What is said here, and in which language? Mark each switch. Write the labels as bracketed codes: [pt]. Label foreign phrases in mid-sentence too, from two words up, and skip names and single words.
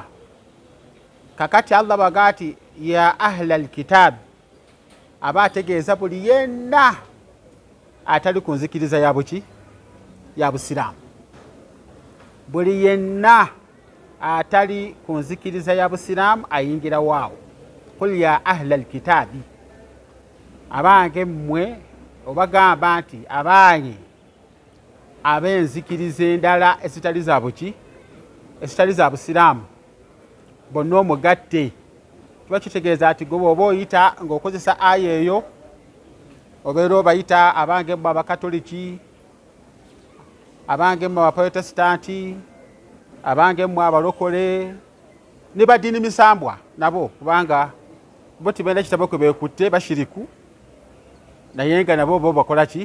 [lg] Kakati Allah bagati ya [ar] أهل الكتاب, [lg] aba ategeeza buli yenna atali ku nzikiriza ya buki, ya busiraamu. Buli yenna atali ku nzikiriza ya busiraamu ayingira waawo. [ar] قل يا أهل الكتاب, [lg] abange mmwe obagamba nti abange ab'enzikiriza endala ezitali za buki, ezitali za busiraamu, bonna omugatte. Kiba kitegeeza ati gwe oba oyita ng'okozesa aya eyo, obeera obayita abange mmwe abakatoliki, abange mmwe abaprotestanti, abange mmwe abalokole, ne baddiini misambwa nabo, kubanga bo tibalina kitabo kwe beekutte bashiriku, naye nga nabo bo bakola ki?